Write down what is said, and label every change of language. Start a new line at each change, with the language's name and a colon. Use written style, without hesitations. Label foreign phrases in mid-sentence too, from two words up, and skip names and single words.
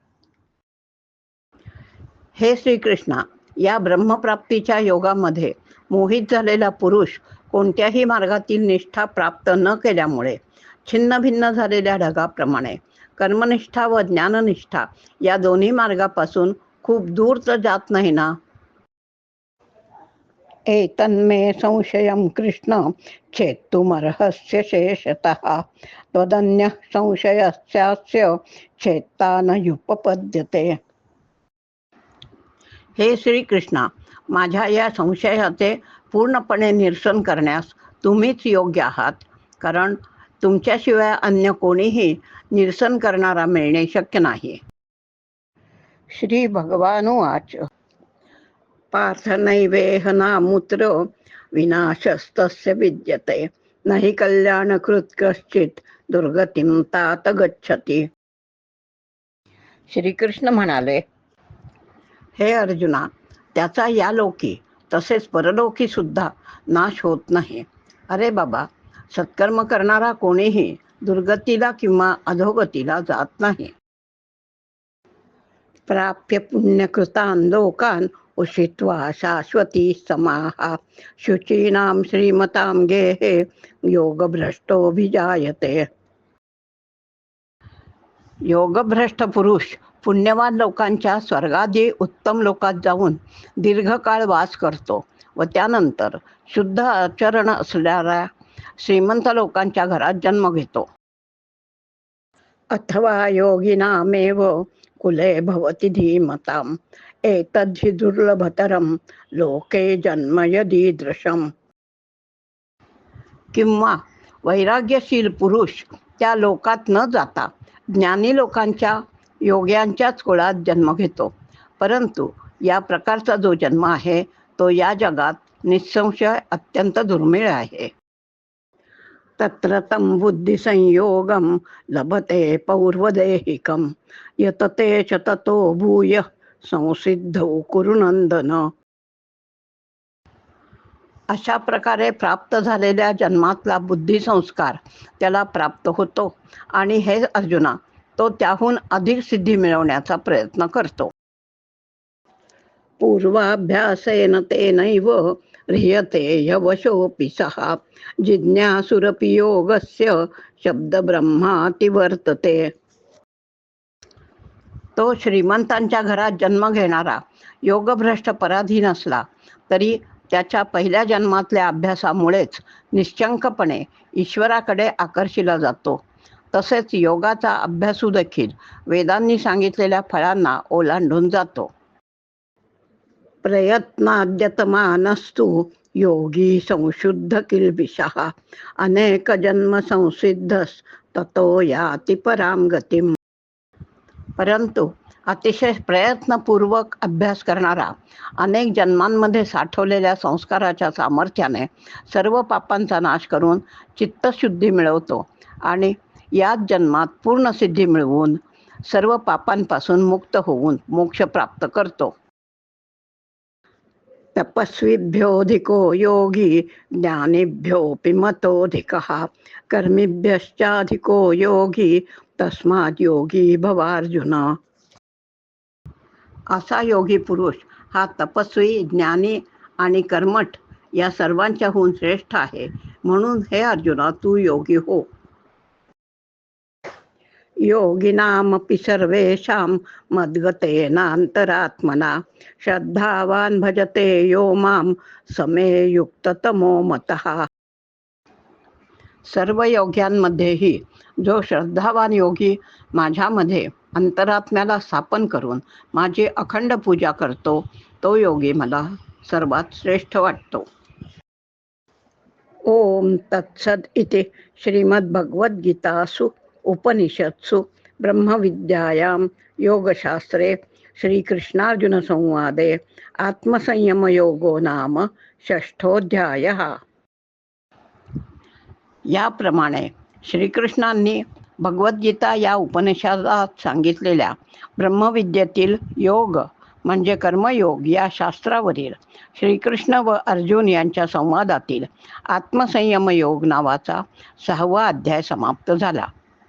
Marathi: हे श्रीकृष्णा, या ब्रह्मप्राप्तीच्या योगामध्ये मोहित झालेला पुरुष कोणत्याही मार्गातील निष्ठा प्राप्त न केल्यामुळे छिन्न भिन्न झालेल्या ढगाप्रमाणे कर्मनिष्ठा व ज्ञाननिष्ठा या दोन्ही मार्गापासून खूप दूर तर जात नाही ना.
Sanskrit: एतन्मे संशयं कृष्ण छेत्तुमर्हस्य शेषतः त्वदन्यः संशयस्यास्य छेत्ता न युपपद्यते.
Marathi: हे श्रीकृष्णा, माझ्या या संशयाचे पूर्णपणे निरसन करण्यास तुम्हीच योग्य आहात, कारण तुमच्याशिवाय अन्य कोणीही निरसन करणारा मिळणे शक्य नाही.
Sanskrit: श्री भगवानुवाच पार्थ नैवेह नामुत्र विनाशस्तस्य विद्यते न हि कल्याणकृत् कश्चित् दुर्गतिं तात गच्छति.
Marathi: श्रीकृष्ण म्हणाले, हे अर्जुना, त्याचा या लोकी तसेच परलोकी सुद्धा नाश होत नाही. अरे बाबा, सत्कर्म करणारा कोणीही दुर्गतीला किंवा अधोगतीला जात नाही.
Sanskrit: प्राप्य पुण्यकृतान् लोकान् उषित्वा शाश्वती समाः शुचीनां श्रीमतां गेहे योगभ्रष्टोऽभिजायते.
Marathi: योगभ्रष्ट पुरुष पुण्यवान लोकांच्या स्वर्गादी उत्तम लोकात जाऊन दीर्घकाळ वास करतो व त्यानंतर शुद्ध आचरण असणाऱ्या श्रीमंत लोकांच्या घरात जन्म घेतो.
Sanskrit: अथवा योगिनामेव कुले भवति धीमताम् एतद्धि दुर्लभतरं लोके जन्म यदीदृशम्.
Marathi: किंवा वैराग्यशील पुरुष त्या लोकात न जाता ज्ञानी लोकांच्या योग्यांच्याच कुळात जन्म घेतो, परंतु या प्रकारचा जो जन्म आहे तो या जगात निसंशय अत्यंत दुर्मिळ आहे.
Sanskrit: तत्र तं बुद्धिसंयोगं लभते पौर्वदेहिकं यतते च ततो भूय संसिद्धौ कुरु नंदन.
Marathi: अशा प्रकारे प्राप्त झालेल्या जन्मातला बुद्धिसंस्कार त्याला प्राप्त होतो आणि हे अर्जुना, तो त्याहून अधिक सिद्धी मिळवण्याचा प्रयत्न करतो.
Sanskrit: पूर्वाभ्यासेन तेनैव ह्रियते यवशोऽपि सः जिज्ञासुरपि योगस्य शब्दब्रह्माति वर्तते.
Marathi: तो श्रीमंतांच्या घरात जन्म घेणारा योगभ्रष्ट पराधीन असला तरी त्याच्या पहिल्या जन्मातल्या अभ्यासामुळेच निश्चंकपणे ईश्वराकडे आकर्षिला जातो. तसेच योगाचा अभ्यासू देखील वेदांनी सांगितलेल्या फळांना ओलांडून जातो.
Sanskrit: प्रयत्नाद्यतमानस्तु योगी संशुद्ध किल्बिषः अनेक जन्म संसिद्धस ततो याति पराम गतिम.
Marathi: परंतु अतिशय प्रयत्नपूर्वक अभ्यास करणारा अनेक जन्मांमध्ये साठवलेल्या संस्काराच्या सामर्थ्याने सर्व पापांचा नाश करून चित्तशुद्धी मिळवतो आणि याच जन्मात पूर्ण सिद्धी मिळवून सर्व पापांपासून मुक्त होऊन मोक्ष प्राप्त करतो.
Sanskrit: तपस्विभ्योऽधिको योगी ज्ञानिभ्योऽपि मतोऽधिकः कर्मिभ्यश्चाधिको योगी तस्मात् योगी भवार्जुन.
Marathi: असा योगी पुरुष हा तपस्वी, ज्ञानी आणि कर्मठ या सर्वांच्याहून श्रेष्ठ आहे. म्हणून हे अर्जुना, तू योगी हो.
Sanskrit: योगिनामपि सर्वेषां मद्गतेनान्तरात्मना श्रद्धावान् भजते यो मां समे युक्ततमो मतः.
Marathi: सर्व योग्यांमध्येही जो श्रद्धावान योगी माझ्यामध्ये अंतरात्म्याला स्थापन करून माझी अखंड पूजा करतो, तो योगी मला सर्वात श्रेष्ठ वाटतो.
Sanskrit: ओम तत्सद इति श्रीमद्भगवद्गीतासु उपनिषत्सु ब्रह्मविद्यायां योगशास्त्रे श्रीकृष्णार्जुनसंवादे आत्मसंयमयोगो नाम षष्ठोऽध्यायः.
Marathi: याप्रमाणे श्रीकृष्णांनी भगवद्गीता या उपनिषदात सांगितलेल्या ब्रह्मविद्येतील योग म्हणजे कर्मयोग या शास्त्रावरील श्रीकृष्ण व अर्जुन यांच्या संवादातील आत्मसंयम योग नावाचा 6वा अध्याय समाप्त झाला.